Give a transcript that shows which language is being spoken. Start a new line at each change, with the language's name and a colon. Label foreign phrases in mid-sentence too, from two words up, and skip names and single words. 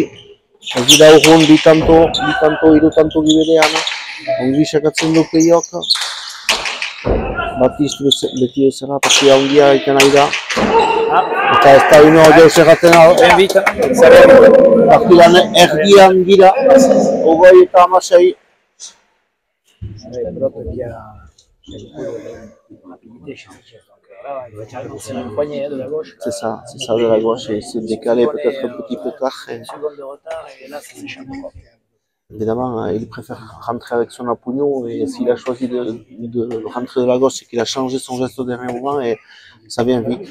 Basque: Ez dira urrun bi tanto, hiru tanto giberean. Ongi sakatzen du Peiok. Batiz beti bezala partida handia egiten ari da. Eta ez da ino deus erraten partidan erdian gira, 20 eta 16.
French: C'est ça de la gauche, et c'est décalé peut-être un petit peu tard. Évidemment, il préfère rentrer avec son appuño, et s'il a choisi de rentrer de la gauche, c'est qu'il a changé son geste au dernier moment et ça vient vite.